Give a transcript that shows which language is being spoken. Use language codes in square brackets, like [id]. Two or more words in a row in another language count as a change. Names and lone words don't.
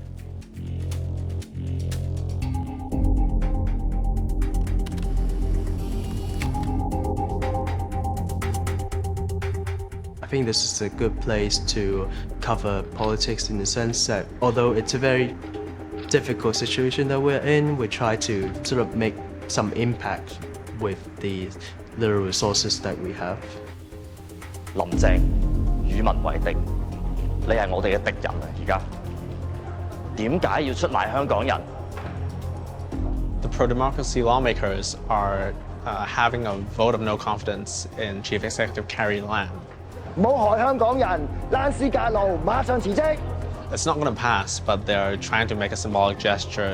[en] I think this is a good place to cover politics in the sense that although it's a very difficult situation that we're in, we try to sort of make some impact with the little resources that we have. [yue] 林鄭與民為敵，你係我哋嘅敵人啊！而家點解要出賣香港人？ [en] The pro-democracy lawmakers are having a vote of no confidence in Chief Executive Carrie Lam. [yue] 唔好害香港人，躝屍趌路，馬上辭職！ [en] It's not going to pass, but they're trying to make a symbolic gesture.